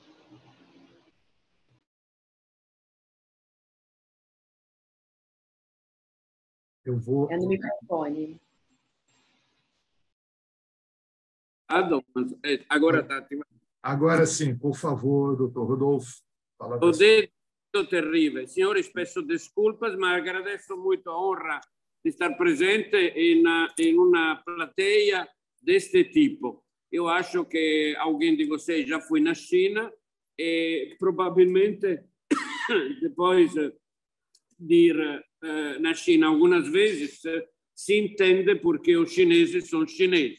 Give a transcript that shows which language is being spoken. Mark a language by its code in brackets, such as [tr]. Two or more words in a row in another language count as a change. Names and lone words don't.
[pt] Eu vou... É no microfone. Agora está. Agora sim, por favor, doutor Rodolfo. [it] Ho detto terribile. Signori, [pt] peço desculpas, ma agradeço muito a honra de estar presente em uma plateia deste tipo. Eu acho que alguém de vocês já foi na China e provavelmente depois de ir na China algumas vezes se entende porque os chineses são chineses.